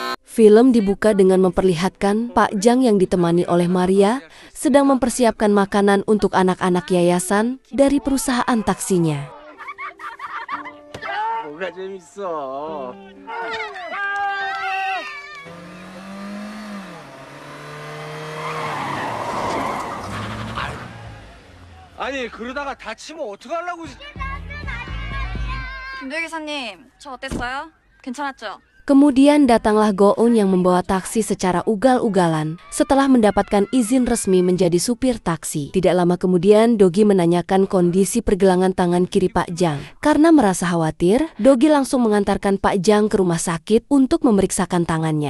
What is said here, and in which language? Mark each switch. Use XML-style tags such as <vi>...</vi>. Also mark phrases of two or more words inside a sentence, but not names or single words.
<id>Film dibuka dengan memperlihatkan Pak Jang yang ditemani oleh Maria sedang mempersiapkan makanan untuk anak-anak yayasan dari perusahaan taksinya.</id> <ko>뭐가 재밌어? 아니 그러다가 다치면 어떡하려고? 김도희 기사님, 저 어땠어요? 괜찮았죠?</ko> <id>Kemudian datanglah Go-eun yang membawa taksi secara ugal-ugalan setelah mendapatkan izin resmi menjadi supir taksi. Tidak lama kemudian, Dogi menanyakan kondisi pergelangan tangan kiri Pak Jang. Karena merasa khawatir, Dogi langsung mengantarkan Pak Jang ke rumah sakit untuk memeriksakan tangannya.</id>